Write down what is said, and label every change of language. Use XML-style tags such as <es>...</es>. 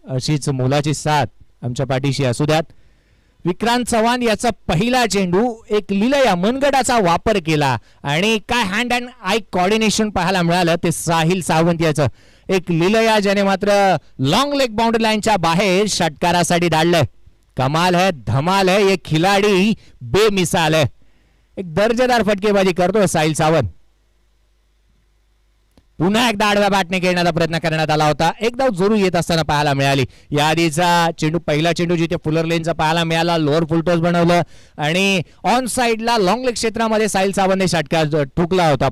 <mr>अशीच मोलाची साथ आमच्या पाठीशी असू द्यात. विक्रांत चव्हाण याचा पहिला चेंडू एक लिलया मनगटाचा वापर केला आणि काय हँड अँड आय कोऑर्डिनेशन पाहायला मिळालं ते साहिल सावंत याचं. एक लिलया ज्याने मात्र लॉंग लेग बाउंड्री लाईनच्या बाहेर षटकारासाठी धाडलंय.</mr> <hi>कमाल है, धमाल है, ये खिलाडी बेमिसाल है.</hi> <mr>एक दर्जेदार फटकेबाजी करतोय साहिल सावंत. पुन्हा एकदा आडव्या बॅटने खेळण्याचा प्रयत्न करण्यात आला होता. एक धाव जरूर येत असताना पाहायला मिळाली. या आधीचा चेंडू, पहिला चेंडू जिथे फुलर लेनचा पाहायला मिळाला, लोअर फुलटॉस बनवलं आणि ऑन साइडला लॉंग लेग क्षेत्रामध्ये साहिल सावंतने षटकार ठोकला होता.</mr>